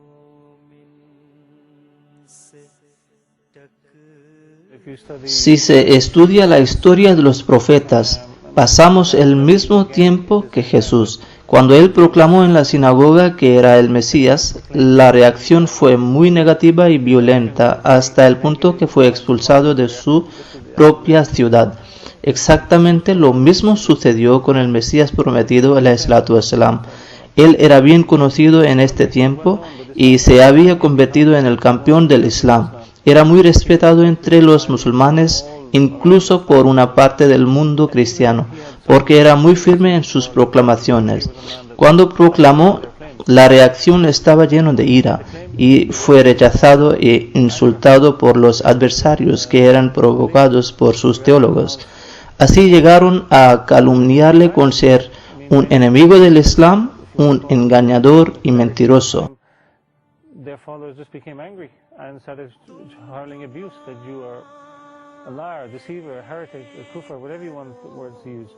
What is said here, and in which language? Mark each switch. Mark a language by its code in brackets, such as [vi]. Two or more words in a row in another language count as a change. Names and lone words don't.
[es] Si se estudia la historia de los profetas, pasamos el mismo tiempo que Jesús. Cuando él proclamó en la sinagoga que era el Mesías, la reacción fue muy negativa y violenta hasta el punto que fue expulsado de su propia ciudad. Exactamente lo mismo sucedió con el Mesías prometido [ar] عليه الصلاة والسلام. [es] Él era bien conocido en este tiempo y se había convertido en el campeón del Islam. Era muy respetado entre los musulmanes, incluso por una parte del mundo cristiano, porque era muy firme en sus proclamaciones. Cuando proclamó, la reacción estaba llena de ira y fue rechazado e insultado por los adversarios que eran provocados por sus teólogos. Así llegaron a calumniarle con ser un enemigo del Islam, un engañador y mentiroso. [en] A liar, deceiver, a heretic, a kufr, whatever you want words to use.